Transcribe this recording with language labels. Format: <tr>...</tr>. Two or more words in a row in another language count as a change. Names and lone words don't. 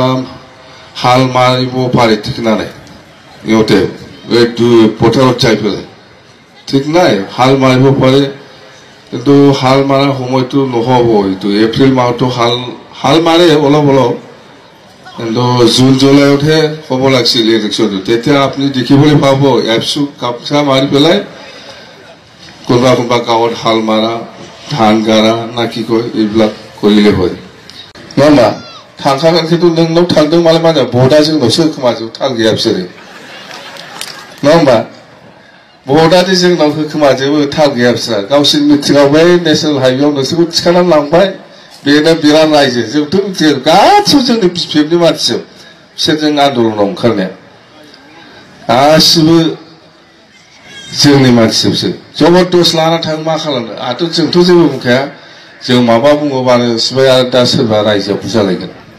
<as>হাল মাৰিব পাৰে ঠিক নাই ইহঁতে এইটো পথাৰত যাই পেলাই ঠিক নাই হাল মাৰিব পাৰে কিন্তু হাল মাৰা সময়টো নহব এইটো এপ্ৰিল মাহতো হাল মাৰে অলপ কিন্তু জুন জুলাইতহে হ'ব লাগিছিল ইলেকশনটো তেতিয়া আপুনি দেখিবলৈ পাব এপছু কাপচা মাৰি পেলাই কোনোবা গাঁৱত হাল মাৰা ধান গাৰা না কি কয় এইবিলাক কৰিলে হয়</as> <brx>নমা थांखागोन खिन्थु नोंनाव थांदों मालाय मा जायो भटआ जोंनावसो खोमाजोब थाल गैया बिसोरो नङा होमबा भटआदि जोंनाव होखोमाजोबो थाल गैया बिसोरा गावसोरनि मिटिङाव बै नेशनेल हाइवेआव नोंसोरखौ थिखानानै लांबाय बेनो बिराद रायजो जोंथ' मिथियो गासिबो जोंनि बिपिएफनि मानसिजोब बिसोरजों आन्दलनाव ओंखारनाया गासिबो जोंनि मानसिजोबसो जबरदस्त लाना थां मा खालामनो आंथ' जोंथ' जेबो बुंखाया जों माबा बुङोबानो सिबाय आरो दा सोरबा रायजोआव बुजालायगोन</brx>